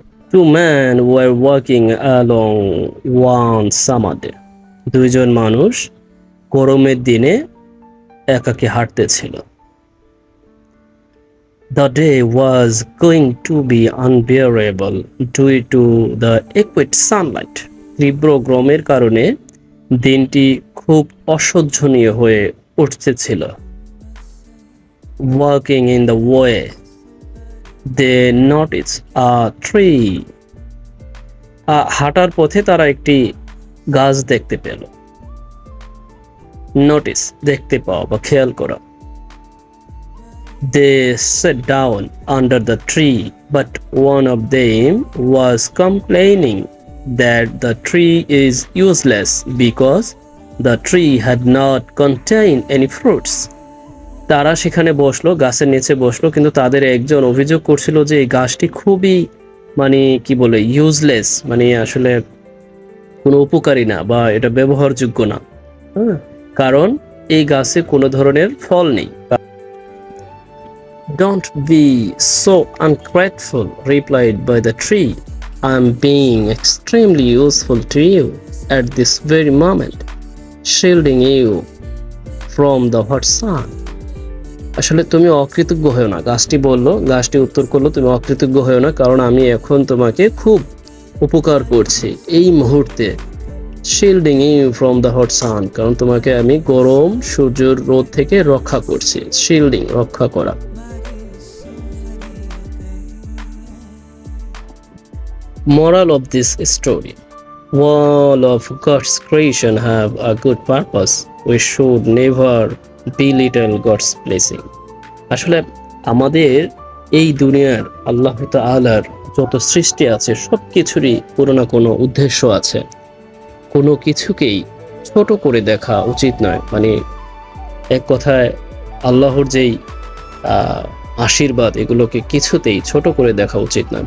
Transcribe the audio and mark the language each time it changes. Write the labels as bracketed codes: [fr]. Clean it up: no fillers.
[en] Two men were walking along one summer day. [bn] দুইজন মানুষ গরমের দিনে একাকী হাঁটতেছিল। [en] The day was going to be unbearable due to the acute sunlight. [bn] তীব্র গরমের কারণে দিনটি খুব অসহ্যনীয় হয়ে উঠতেছিল। [en] Walking in the way, they noticed a tree. [bn] হাঁটার পথে তারা একটি গাছ দেখতে পেল। নোটিস দেখতে পাওয়া বা খেয়াল করা। [en] They sat down under the tree, but one of them was complaining that the tree is useless because the tree had not contained any fruits. [bn] তারা সেখানে বসলো, গাছের নিচে বসলো, কিন্তু তাদের একজন অভিযোগ করছিল যে এই গাছটি খুবই কি বলে ইউজলেস, আসলে কোনো উপকারী না বা এটা ব্যবহারযোগ্য না, কারণ এই গাছে কোনো ধরনের ফল নেই। [en] Don't be so ungrateful, replied by the tree. I am being extremely useful to you at this very moment, shielding you from the hot sun. [bn] আসলে তুমি অকৃতজ্ঞ হয়েও না, গাছটি উত্তর করলো, তুমি অকৃতজ্ঞ হয়েও না, কারণ আমি এখন তোমাকে খুব উপকার করছি এই মুহূর্তে। [en] shielding you from the hot sun, [bn] কারণ তোমাকে আমি গরম সূর্যের রোদ থেকে রক্ষা করছি। শিল্ডিং, রক্ষা করা। [en] Moral of this story: all of God's creation have a good purpose. We should never belittle God's blessing. [bn] আসলে আমাদের এই দুনিয়ার আল্লাহ তাআলার যত সৃষ্টি আছে সব কিছুরই কোনো না কোনো উদ্দেশ্য আছে। কোনো কিছুকেই ছোট করে দেখা উচিত নয়। এক কথায় আল্লাহর যেই আশীর্বাদ, এগুলোকে কিছুতেই ছোট করে দেখা উচিত না।